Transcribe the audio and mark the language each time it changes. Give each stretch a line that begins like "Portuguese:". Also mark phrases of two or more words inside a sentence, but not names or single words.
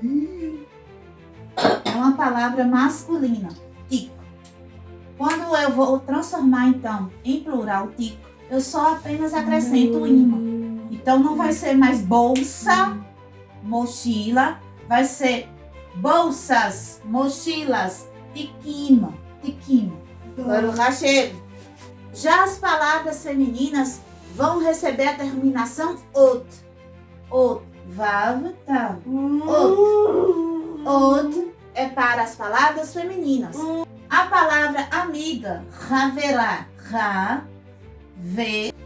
Portuguese: É uma palavra masculina, tik. Quando eu vou transformar então em plural tik, eu só apenas acrescento o imã. Então, não vai ser mais bolsa, mochila, vai ser bolsas, mochilas, tiquima.
Hebrew: ברוך השם.
Portuguese: Já as palavras femininas vão receber a terminação ot. Ot, vav, tav. Ot. Ot é para as palavras femininas. A palavra amiga, haverá, ra, ve.